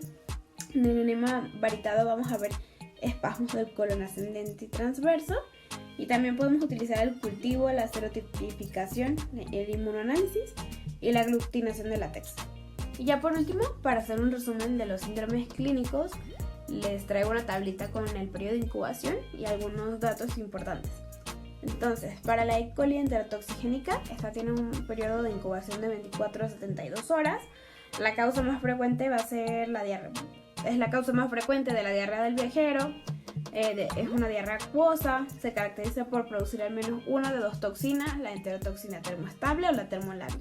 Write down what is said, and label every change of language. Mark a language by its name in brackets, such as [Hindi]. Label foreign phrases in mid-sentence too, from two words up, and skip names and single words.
[Spanish] En el enema varitado vamos a ver espasmos del colon ascendente y transverso y también podemos utilizar el cultivo, la serotipificación, el inmunoanálisis y la aglutinación de látex. Y ya por último, para hacer un resumen de los síndromes clínicos, les traigo una tablita con el periodo de incubación y algunos datos importantes. Entonces, para la E. coli enterotoxigénica, esta tiene un periodo de incubación de 24 a 72 horas. La causa más frecuente va a ser la diarrea. Es la causa más frecuente de la diarrea del viajero. Es una diarrea acuosa. Se caracteriza por producir al menos una de 2 toxinas, la enterotoxina termoestable o la termolábil.